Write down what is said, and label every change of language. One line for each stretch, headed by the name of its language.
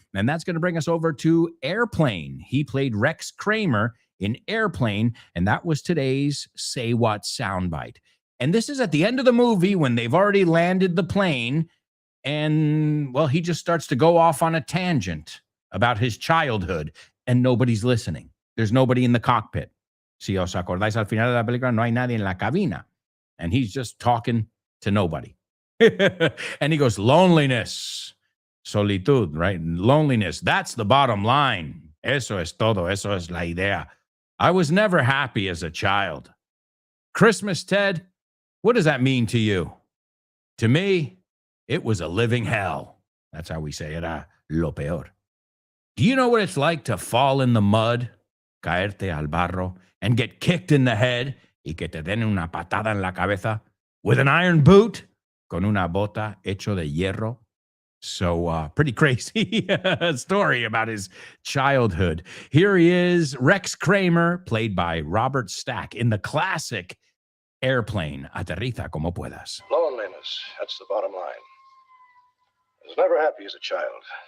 English: And that's going to bring us over to Airplane. He played Rex Kramer in Airplane, and that was today's Say What soundbite. And this is at the end of the movie when they've already landed the plane, and, well, he just starts to go off on a tangent about his childhood, and nobody's listening. There's nobody in the cockpit.
Spanish: Si os acordáis, al final de la película no hay nadie en la cabina.
English: And he's just talking to nobody. And he goes, loneliness, solitud, right? Loneliness, that's the bottom line.
Spanish: Eso es todo, eso es la idea.
English: I was never happy as a child. Christmas, Ted, what does that mean to you? To me, it was a living hell. That's how we say it,
Spanish: lo peor.
English: Do you know what it's like to fall in the mud,
Spanish: caerte al barro,
English: and get kicked in the head
Spanish: y que te den una patada en la cabeza
English: with an iron boot?
Spanish: Con una bota hecho de hierro.
English: So pretty crazy story about his childhood. Here he is, Rex Kramer, played by Robert Stack in the classic Airplane.
Spanish: Aterriza como puedas.
English: Loneliness, that's the bottom line. I was never happy as a child.